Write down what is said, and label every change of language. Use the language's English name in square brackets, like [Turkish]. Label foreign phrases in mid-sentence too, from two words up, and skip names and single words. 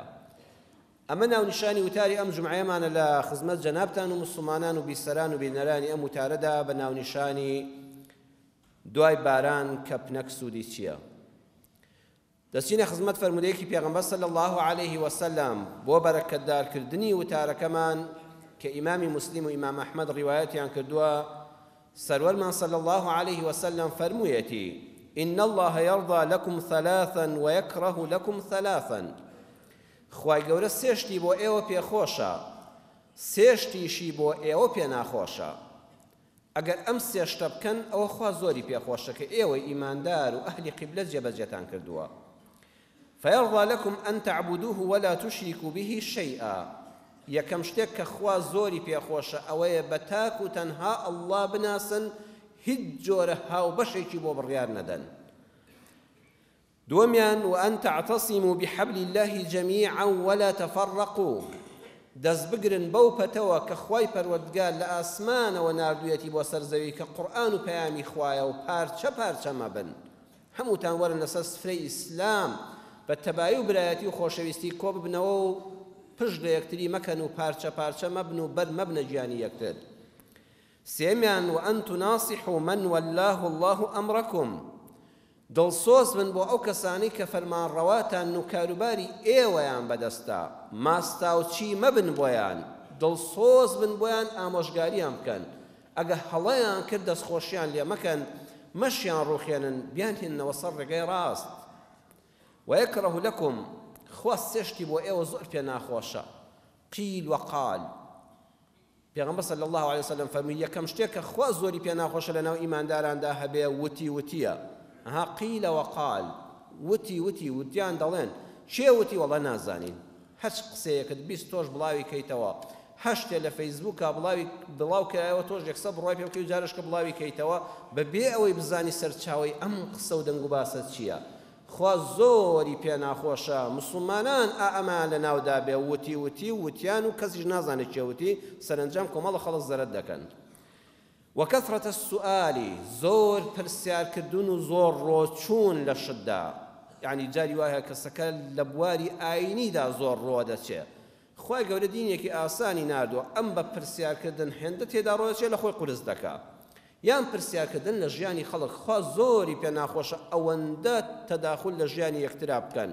[Central Kurdish] ئەمە ناونیشانی وتاری ئەم جمعەیەمانە لە خزمەت جەنابتان و مسلمانان و بیسەران و بینەرانی ئەم وتارەدا بە ناونیشانی دوای باران کەپنەک سوودی چییە؟ دەچینە خزمەت فەرمودەیەکی پێغەمبەر [Arabic] صلی الله عليه وسلم [Central Kurdish] بۆ بەرەکەتدارکردنی وتارەکەمان کە ئیمامی مسلم و ئیمام ئەحمەد ڕیوایەتیان کردووە. [Arabic] سەروەرمان صلی الله عليه وسلم فەرموویەتی: إن الله يرضى لكم ثلاثا ويكره لكم ثلاثا. [Central Kurdish] خوای گەورە سێشتی بۆ ئێوە پێخۆشە، سێشتیشی بۆ ئێوە پێ ناخۆشە. ئەگەر ئەم سێشتە بکەن ئەوە خوا زۆری پێخۆشە کە ئێوەی ئیماندار و ئەهلی قیبلە جێبەجێتان کردووە. [Arabic] فيرضى لكم أن تعبدوه ولا تشركوا به شيئا. [Central Kurdish] یەکەم شتێک کە خوا زۆری پێخۆشە ئەوەیە بە تاک و تەنها ئەڵڵا بناسن، هیچ جۆرە هاوبەشێکی بۆ بڕیار نەدەن. دووەمیان: [Arabic] وأن تعتصموا بحبل الله جميعا ولا تفرقوا. [Central Kurdish] دەست بگرن بەو پەتەوە کە خوای پەروەردگار لە ئاسمانەوە ناردوویەتی بۆ سەر زەوی کە قورئان و پەیامی خوایە و پارچە پارچە مەبن. هەمووتان وەرن لەسەر سفرەی ئیسلام بە تەبایی و برایەتی و خۆشەویستی کۆ ببنەوە و پشت لە یەکتری مەکەن و پارچە پارچە مەبن و بەر مەبنە گیانی یەکتر. سێمیان: [Arabic] وأن تناصحوا من والله الله أمركم. [Central Kurdish] دڵسۆز بن بۆ ئەو کەسانی کە فەرمانڕەواتان و کاروباری ئێوەیان بەدەستە، ماستا و چی مەبن بۆیان، دڵسۆز بن بۆیان، ئامۆژگاریان بکەن. ئەگە هەڵەیان کرد دەستخۆشیان لێ مەکەن، مەشیان ڕوخێنن، بیانهێننەوە سەر ڕێگەی ڕاست. [Arabic] ويكره لكم. [Central Kurdish] خوا سێشتی بۆ ئێوە زۆر پێ ناخۆشە. [Arabic] قیل وقال. [Central Kurdish] پێغەمبەر [Arabic] صلی الله عليه وسلم [Central Kurdish] فەرمووی یەکەم شتێک کە خوا زۆری پێ ناخۆشە لەناو ئیمانداراندا هەبێ وتی وتیە. [Arabic] قیل وقال. [Central Kurdish] وتی وتی وتیان دەڵێن. چێ وتی؟ وەڵا نازانین. هەچ قسەیەکت بیست تۆش بڵاوی کەیتەوە، هەشتێ لە فەیسبووکە بڵاو کەوە تۆش یەکسە بڕای پێ بکەی و جارشکە بڵاوی کەیتەوە بەبێ ئەوەی بزانی سەرچاوی ئەم قسە و دەنگ و باسە چییە. خوا زۆری پێ ناخۆشە مسلمانان ئەمان لە ناودا بێ وتی وتی وتیان و کەسیش نازانێت چێ وتی، سەرنجام کۆمەڵە خەڵک زەرەت دەکەن. [Arabic] وكثرة السؤال. [Central Kurdish] زۆر پرسیارکردن و زۆر ڕۆچوون لە شتدا. یعنی جاری وایە کەسەکە لە بواری ئاینیدا زۆر ڕۆ دەچێ. خوای گەورە دینێکی ئاسانی ناردووە، ئەم بە پرسیارکردن هێندە تێدا ڕۆچێ لە خۆی قورس دەکا. یان پرسیارکردن لە ژیانی خەڵک خوا زۆری پێ ناخۆشە ئەوەندە تەداخل لە ژیانی یەکترا بکەن.